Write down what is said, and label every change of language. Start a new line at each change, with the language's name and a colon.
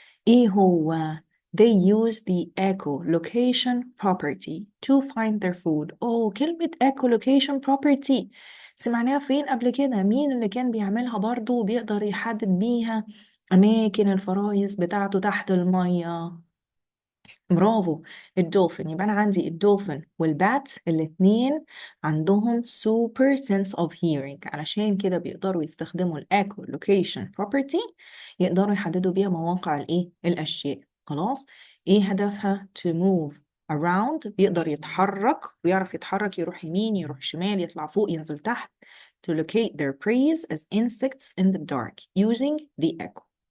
Arabic: إيه هو؟
English: they use the echolocation property to find their food.
Arabic: كلمة echolocation property سمعناها فين قبل كده؟ مين اللي كان بيعملها برضو وبيقدر يحدد بيها أماكن الفرايس بتاعته تحت المية؟ برافو، الدولفين. يبقى أنا عندي الدولفين والبات الاتنين عندهم
English: super sense of hearing،
Arabic: علشان كده بيقدروا يستخدموا ال echolocation property، يقدروا يحددوا بيها مواقع الأشياء. خلاص. إيه هدفها؟
English: to move around،
Arabic: بيقدر يتحرك ويعرف يتحرك، يروح يمين يروح شمال، يطلع فوق ينزل تحت.
English: to locate their prey as insects in the dark using the echo.